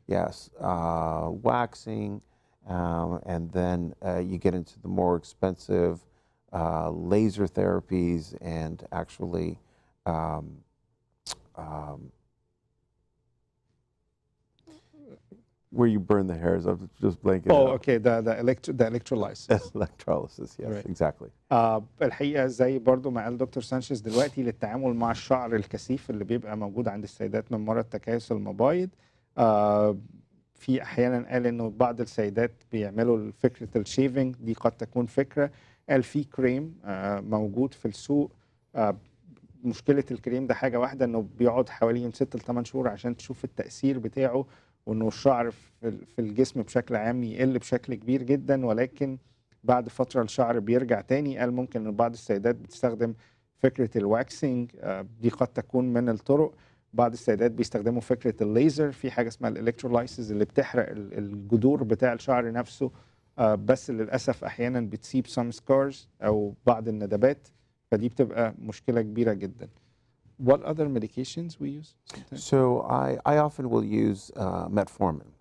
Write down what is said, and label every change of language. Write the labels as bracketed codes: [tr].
[en] Yes, waxing, and then you get into the more expensive laser therapies and actually where you burn the hairs. I'm just blanking. Oh, okay. The electrolysis. Electrolysis, yes, right. Exactly. [ar] الحقيقة زي برضو ما قال دكتور سانشيز دلوقتي، للتعامل مع الشعر الكثيف اللي بيبقى موجود عند السيدات من مرض تكيس المبايض. في أحيانا قال إنه بعض السيدات بيعملوا فكرة الشيفنج دي، قد تكون فكرة. قال في كريم موجود في السوق. مشكلة الكريم ده حاجة واحدة، إنه بيقعد حوالي من 6 ل 8 شهور عشان تشوف التأثير بتاعه، وإنه الشعر في الجسم بشكل عام يقل بشكل كبير جدا، ولكن بعد فترة الشعر بيرجع تاني. قال ممكن إن بعض السيدات بتستخدم فكرة الواكسينج، دي قد تكون من الطرق. بعض السيدات بيستخدموا فكرة الليزر، في حاجة اسمها الالكترولايسز اللي بتحرق الجذور بتاع الشعر نفسه، بس للأسف أحيانا بتسيب [en] some scars [ar] أو بعض الندبات، فدي بتبقى مشكلة كبيرة جدا. [en] What other medications we use sometimes? So I often will use metformin.